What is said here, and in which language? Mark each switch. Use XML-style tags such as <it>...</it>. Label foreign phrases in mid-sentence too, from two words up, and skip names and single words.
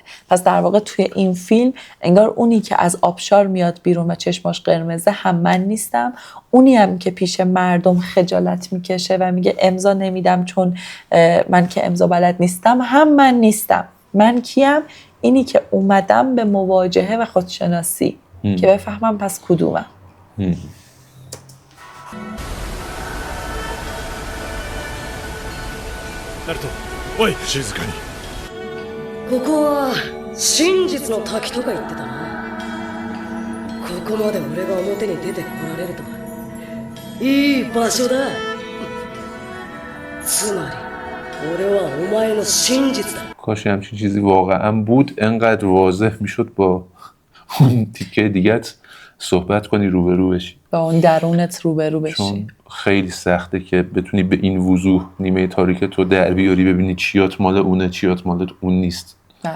<fa>پس در واقع توی این فیلم انگار اونی که از آبشار میاد بیرون و چشماش قرمزه هم من نیستم، اونی هم که پیش مردم خجالت میکشه و میگه امضا نمیدم چون من که امضا بلد نیستم هم من نیستم. من کیم؟ اینی که اومدم به مواجهه و خودشناسی که بفهمم پس کدومم.</fa> <ja>ナルト、おい、静かに。ここは真実の滝とか言ってたな。ここまで俺が表に出てこられるとはいい場所だ。つまり俺はお前の真実だ。</ja> <fa>کاش همچین چیزی واقعا بود، انقدر واضح میشد با اون تیکه دیگت صحبت کنی، روبرو بشی با اون درونت روبرو بشی. چون خیلی سخته که بتونی به این وضوح نیمه تاریک تو در بیاری، ببینی چیات مال اونه چیات مال اون نیست.</fa>